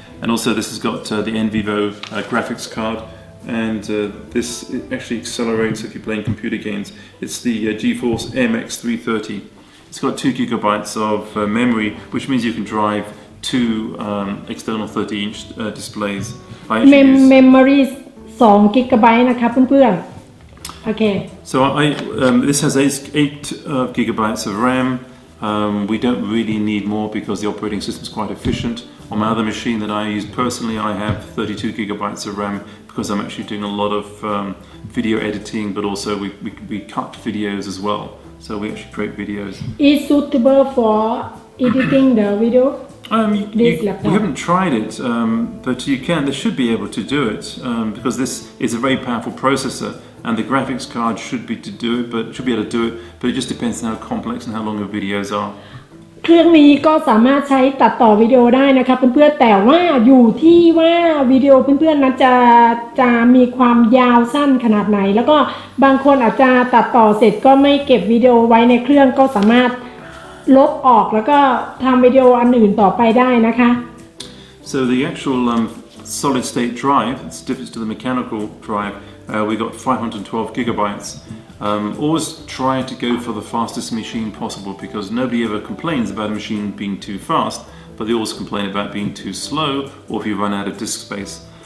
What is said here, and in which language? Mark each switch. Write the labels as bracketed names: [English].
[English] And also this has got the NVivo graphics card, and this actually accelerates if you're playing computer games. It's the GeForce MX330. It's got 2 gigabytes of memory, which means you can drive two external 30-inch displays. [Thai] Memory 2 GB นะคะเพื่อนๆOkay. [English] So this has 8 gigabytes of RAM. We don't really need more because the operating system is quite efficient. On my other machine that I use personally, I have 32 gigabytes of RAM because I'm actually doing a lot of video editing, but also we cut videos as well. So we actually create videos. Is suitable for editing the video? We haven't tried it, but you can. They should be able to do it because this is a very powerful processor, and the graphics card should be able to do it. But it just depends on how complex and how long your videos are. [Thai] เครื่องนี้ก็สามารถใช้ตัดต่อวิดีโอได้นะคะเพื่อนๆแต่ว่าอยู่ที่ว่าวิดีโอเพื่อนๆนั้นจะมีความยาวสั้นขนาดไหนแล้วก็บางคนอาจจะตัดต่อเสร็จก็ไม่เก็บวิดีโอไว้ในเครื่องก็สามารถลบออกแล้วก็ทำวิดีโออันอื่นต่อไปได้นะคะ [English] So the actual solid state drive, it's different to the mechanical drive. We got 512 gigabytes. Always try to go for the fastest machine possible because nobody ever complains about a machine being too fast, but they always complain about being too slow or if you run out of disk space.